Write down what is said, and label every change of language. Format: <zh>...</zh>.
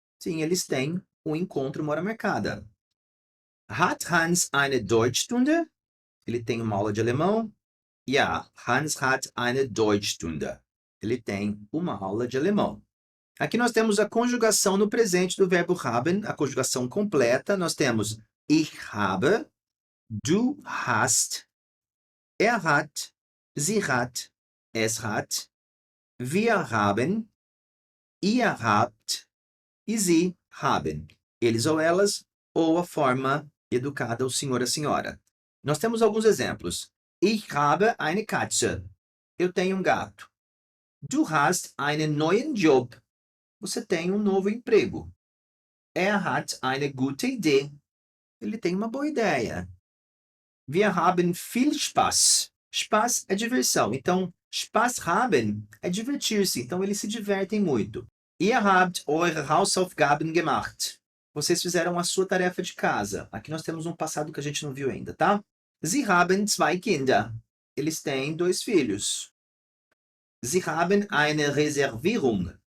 <pt>Sim, eles têm um encontro, uma hora marcada.</pt> <de>Hat Hans eine Deutschstunde?</de> <pt>Ele tem uma aula de alemão?</pt> <de>Ja, Hans hat eine Deutschstunde.</de> <pt>Ele tem uma aula de alemão. Aqui nós temos a conjugação no presente do verbo haben, a conjugação completa. Nós temos</pt> <de>ich habe, du hast, hat, sie hat, es hat, wir haben, ihr habt e sie haben.</de> <pt>Eles ou elas, ou a forma educada, o senhor, a senhora. Nós temos alguns exemplos.</pt> <de>Ich habe eine Katze.</de> <pt>Eu tenho um gato.</pt> <de>Du hast einen neuen Job.</de> <pt>Você tem um novo emprego.</pt> <de>Er hat eine gute Idee.</de> <pt>Ele tem uma boa ideia.</pt> <de>Wir haben viel Spaß. Spaß</de> <pt>é diversão. Então,</pt> <de>Spaß haben</de> <pt>é divertir-se. Então, eles se divertem muito.</pt> <de>Ihr habt eure Hausaufgaben gemacht.</de> <pt>Vocês fizeram a sua tarefa de casa. Aqui nós temos um passado que a gente não viu ainda, tá?</pt> <de>Sie haben zwei Kinder.</de> <pt>Eles têm 2 filhos.</pt> <de>Sie haben eine Reservierung.</de>